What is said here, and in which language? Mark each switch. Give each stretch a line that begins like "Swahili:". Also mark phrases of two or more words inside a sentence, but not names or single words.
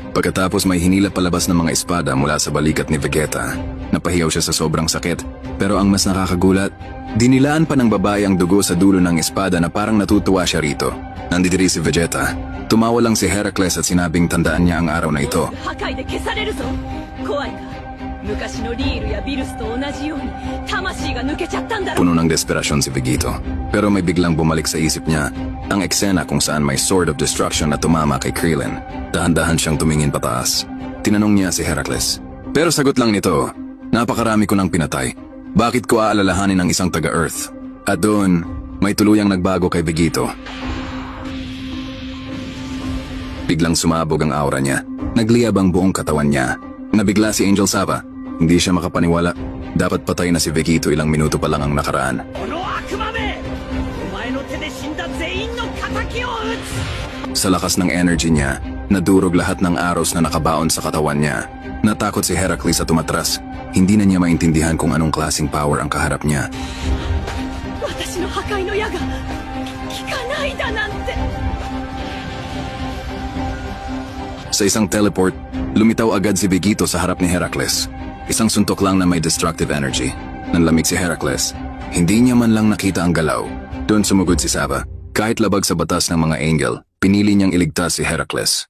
Filipino: Pagkatapos may hinila palabas ng mga espada mula sa balikat ni Vegeta. Napahiyaw siya sa sobrang sakit. Pero ang mas nakakagulat, dinilaan pa ng babae ang dugo sa dulo ng espada na parang natutuwa siya rito. Nandidiri si Vegeta. Tumawa lang si Heracles at sinabing tandaan niya ang araw na ito.
Japanese: 破壊で消されるぞ。怖いか。昔のリールやビルスと同じように魂が抜けちゃったんだろ。
Filipino: Puno ng desperasyon si Vegito. Pero may biglang bumalik sa isip niya ang eksena kung saan may
English: sword of destruction
Filipino: na tumama kay Krillin. Dahan-dahan siyang tumingin pataas. Tinanong niya si Heracles. Pero sagot lang nito, napakarami ko nang pinatay. Bakit ko aalalahanin ang isang taga-Earth? At doon, may tuluyang nagbago kay Vegito. Biglang sumabog ang aura niya. Nagliyab ang buong katawan niya. Nabigla si Angel Sava. Hindi siya makapaniwala. Dapat patay na si Vegito ilang minuto pa lang ang nakaraan.
Japanese: この悪魔め、お前の手で死んだ全員の仇を討つ。
Filipino: Sa lakas ng energy niya, nadurog lahat ng arrows na nakabaon sa katawan niya. Natakot si Heracles at umatras. Hindi na niya maintindihan kung anong klaseng power ang kaharap niya.
Japanese: 私の破壊の矢が効かないだなんて。
Filipino: Sa isang teleport, lumitaw agad si Vegito sa harap ni Heracles. Isang suntok lang na may
English: destructive energy.
Filipino: Nanlamig si Heracles. Hindi niya man lang nakita ang galaw. Doon sumugod si Sava. Kahit labag sa batas ng mga angel, pinili niyang iligtas si Heracles.